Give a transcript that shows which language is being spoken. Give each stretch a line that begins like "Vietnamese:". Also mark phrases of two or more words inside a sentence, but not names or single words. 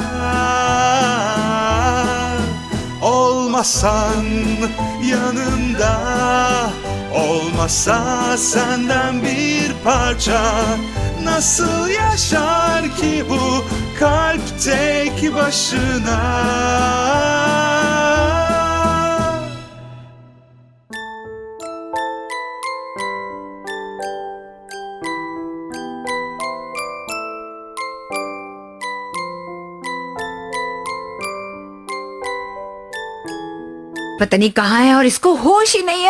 Turkish: Olmasan yanımda, olmasa senden bir parça, nasıl yaşar ki bu kalp tek başına?
Hindi: पता नहीं कहाँ है और इसको होश ही नहीं है।